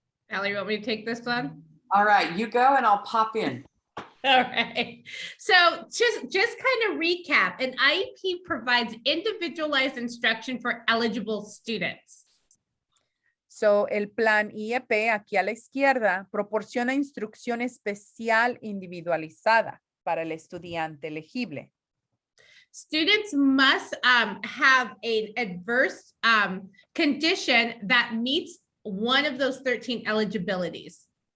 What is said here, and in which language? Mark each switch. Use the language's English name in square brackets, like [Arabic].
[English] Valerie, want me to take this one? All right, you go and I'll pop in. All right. So just kind of recap, an IEP provides individualized instruction for eligible students. [Spanish] So, el plan IEP, aquí a la izquierda, proporciona instrucción especial individualizada para el estudiante elegible. [English] Students must have an adverse condition that meets one of those 13 eligibilities.